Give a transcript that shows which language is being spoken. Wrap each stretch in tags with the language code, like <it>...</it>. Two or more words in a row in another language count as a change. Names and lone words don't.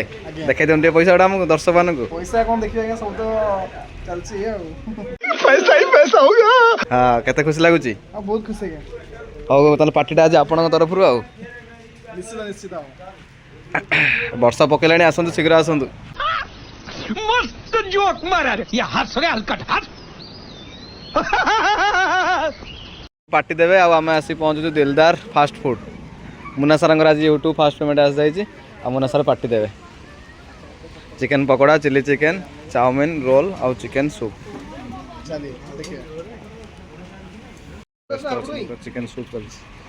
<or>ଦେଖାଇ ଦିଅନ୍ତୁ ଟିକେ ପଇସା ଗୁଡ଼ା ଆମକୁ, ଦର୍ଶକମାନଙ୍କୁ। ପଇସା କ'ଣ ଦେଖିବା ଆଜ୍ଞା, ସବୁ ତ ଚାଲିଛି ଆଉ। ହଁ, କେତେ ଖୁସି ଲାଗୁଛି? ବହୁତ ଖୁସି ଆଜ୍ଞା। ହଉ ତାହେଲେ ପାର୍ଟିଟା ଆଜି ଆପଣଙ୍କ ତରଫରୁ। ଆଉ ନିଶ୍ଚିତ ବର୍ଷା ପକେଇଲାଣି, ଆସନ୍ତୁ ଶୀଘ୍ର ଆସନ୍ତୁ।</or> <hi>मस्त जोक मारा रे या हंस रे हलकट हंस</hi> <or>ପାର୍ଟି ଦେବେ। ଆଉ ଆମେ ଆସି ପହଞ୍ଚୁଛୁ ଦିଲଦାର ଫାଷ୍ଟ ଫୁଡ୍। ମୁନା ସାର୍ଙ୍କର ଆଜି ୟୁଟ୍ୟୁବ</or> <en>first payment</en> <or>ଆସିଯାଇଛି। ଆଉ ମୁନା ସାର୍ ପାର୍ଟି ଦେବେ। ଚିକେନ୍ ପକୋଡ଼ା,</or> <en>chilli chicken,</en> <or>ଚାଉମିନ୍, ରୋଲ୍ ଆଉ</or> <en>chicken soup. chicken soup</en> <or>ଚାଲିଛି।</or>